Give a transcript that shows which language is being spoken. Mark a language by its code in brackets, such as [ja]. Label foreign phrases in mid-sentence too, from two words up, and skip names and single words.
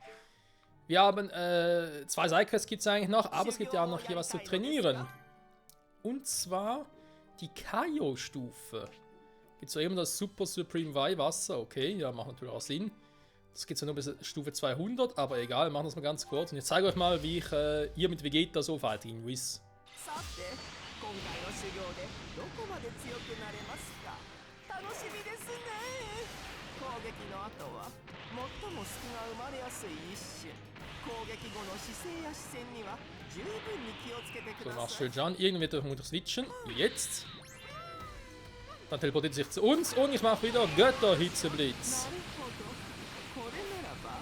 [de] Wir haben 2 Sidequests gibt es eigentlich noch, aber es gibt ja auch noch hier was zu trainieren. Und zwar die Kaio-Stufe. Gibt es ja eben das Super Supreme Weihwasser, okay, ja, macht natürlich auch Sinn. Das geht ja nur bis Stufe 200, aber egal, machen wir das mal ganz kurz. Und ich zeige euch mal, wie ich hier mit Vegeta so fighte in Whis. [ja] 今回の修行でどこまで強くなれますか楽しみですね攻撃の後は最も隙が生まれやすい一種攻撃後の姿勢や視線には十分に気をつけてく [de] So, [ja] だ [de] mach [ja] さい [de] schön an. Irgendwie wird er vermutlich switchen. Jetzt. Dann teleportiert er sich zu uns und ich mache wieder Götterhitzeblitz. [ja] なるほどこれならば